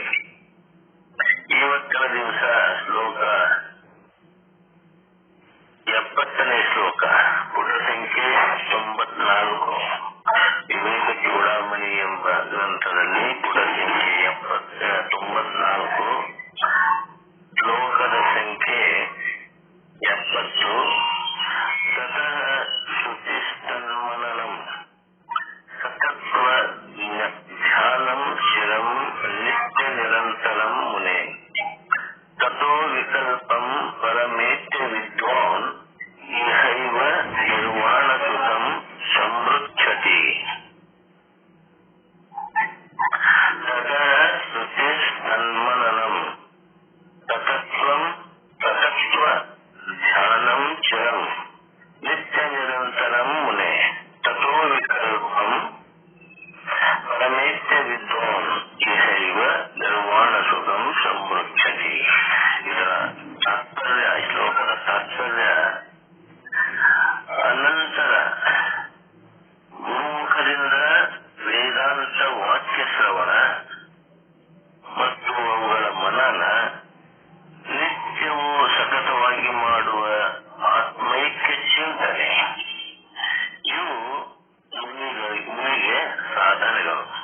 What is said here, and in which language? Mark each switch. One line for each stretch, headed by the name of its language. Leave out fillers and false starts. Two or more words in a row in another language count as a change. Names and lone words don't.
Kannada: ಇವತ್ತಿನ ದಿವಸ ಶ್ಲೋಕ 70ನೇ ಶ್ಲೋಕ, ಪುಟ ಸಂಖ್ಯೆ 94, ವಿವೇಕ ಚೂಡಾಮಣಿ ಎಂಬ ಗ್ರಂಥದಲ್ಲಿ ಪುಟ ಸಂಖ್ಯೆ 94, ಶ್ಲೋಕದ ಸಂಖ್ಯೆ 70.
Sanskrit: ಸತಃ ಶ್ರುತಿಸ್ತನ್ಮನನಂ ಸತತ್ವ ಧ್ಯಾನಂ ಶಿರಂ ನಿತ್ಯ ನಿರಂತರಂ ಮುನೆ ತಥೋ ವಿಕಲ್ಪಂ ಪರಮೇತ್ಯ ವಿದ್ವಾನ್ ಇಹೈವ ನಿರ್ವಾಣಕೃತಂ ಸಂವೃಚ್ಛತಿ. ಸದಾ ಶ್ರುತಿಸ್ತನ್ಮನನಂ ತತತ್ವ ಧ್ಯಾನಂ ಚಿರಂ ನಿತ್ಯ ನಿರಂತರಂ ಮುನೆ ತಥೋ ವಿಕಲ್ಪಂ ಪರಮೇತ್ಯ ವಿದ್ವಾನ್ ಇಹೈವ ನಿರ್ವಾಣ ಸುಖಂ ಸಂವೃಚ್ಛತಿ.
Kannada: ಇದರ ತಾತ್ಪರ್ಯ, ಶ್ಲೋಕದ ತಾತ್ಪರ್ಯ, ಅನಂತರ ಗುರುಮುಖದಿಂದ ವೇದಾಂತ ವಾಕ್ಯ ಶ್ರವಣ ಮತ್ತು ಅವುಗಳ ಮನನ, ನಿತ್ಯವೂ ಸತತವಾಗಿ ಮಾಡುವ ಆತ್ಮೈಕ್ಯ ಚಿಂತನೆ, ಇವು ಮುನಿಗೆ ಸಾಧನೆಗಳು.